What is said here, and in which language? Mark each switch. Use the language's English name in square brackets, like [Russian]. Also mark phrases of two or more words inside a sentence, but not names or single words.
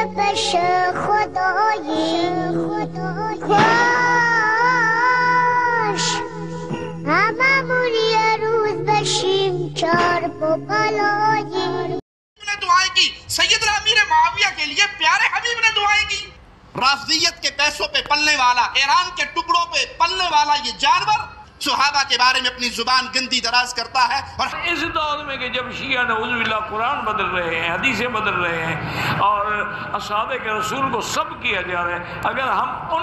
[Persian] کش خدایی کاش هممون یه روز بشیم چار پا پلایی. [Urdu] نے دعائیں کی سیدنا امیر معاویہ کے لیے پیارے حبیب نے دعائیں کی. رافضیت کے پیسوں پہ پلنے والا، ایران کے ٹکڑوں پہ پلنے والا یہ جانور صحابہ کے بارے میں اپنی زبان گندی دراز کرتا ہے. اور اس دور میں کہ جب شیعہ نعوذ باللہ قرآن بدل رہے ہیں، حدیثیں بدل رہے ہیں اور اصحاب کے رسول کو سب کیا جا رہا ہے، اگر ہم ان